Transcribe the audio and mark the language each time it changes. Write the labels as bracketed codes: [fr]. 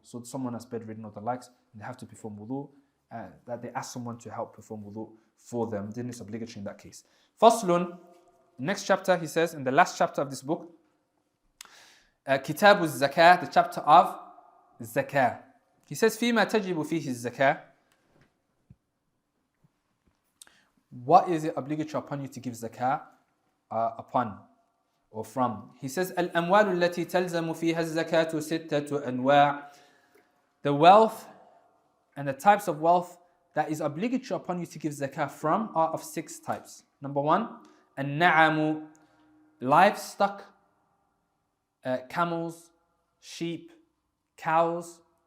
[en] So someone that's bedridden or the likes, and they have to perform wudu, that they ask someone to help perform wudu for them, then it's obligatory in that case. Faslun, next chapter, he says, in the last chapter of this book, Kitab al-Zakah, the chapter of Zakah. He says, [ar] فيما تجب فيه الزكاة. [en] What is it obligatory upon you to give zakah upon or from? He says, [ar] الأموال التي تلزم فيها الزكاة ستة أنواع. [en] The wealth and the types of wealth that is obligatory upon you to give zakah from are of 6 types. Number 1, النعم, livestock, camels, sheep, cows.